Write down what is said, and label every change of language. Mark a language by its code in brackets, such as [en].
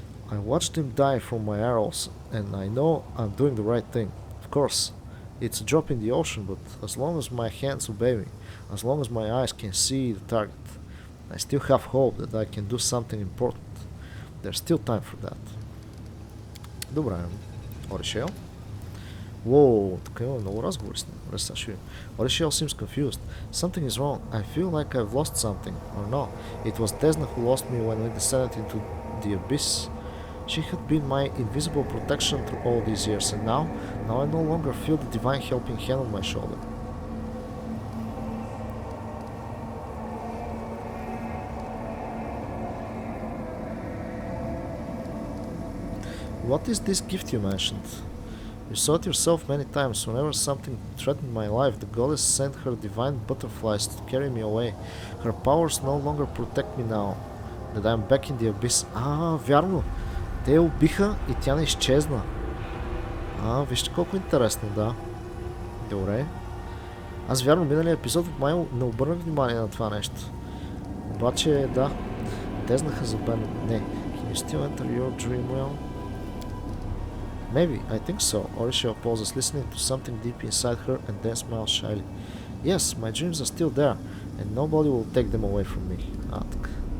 [en] I watched them die from my arrows, and I know I'm doing the right thing. Of course, it's a drop in the ocean, but as long as my hands obey me, as long as my eyes can see the target, I still have hope that I can do something important. There's still time for that. [bg] Добре. Оришел? Whoa, тук има много разговори с него. [en] Orishel seems confused. Something is wrong. I feel like I've lost something. Or no, it was Desna who lost me when we descended into the abyss. She had been my invisible protection through all these years, and now I no longer feel the divine helping hand on my shoulder. What is this gift you mentioned? You saw it yourself many times. Whenever something threatened my life, the goddess sent her divine butterflies to carry me away. Her powers no longer protect me now that I am back in the abyss. [bg] Вярно! Те я убиха и тя не изчезна. Вижте колко интересно, да. Добре. Аз вярно миналия епизод от май не обърнах внимание на това нещо. Обаче, да. Дезнаха за Ben. Не. [en] Can you still enter your dream realm? Maybe, I think so. Orisha pauses, listening to something deep inside her and then smiles shyly. Yes, my dreams are still there, and nobody will take them away from me. [bg] Така.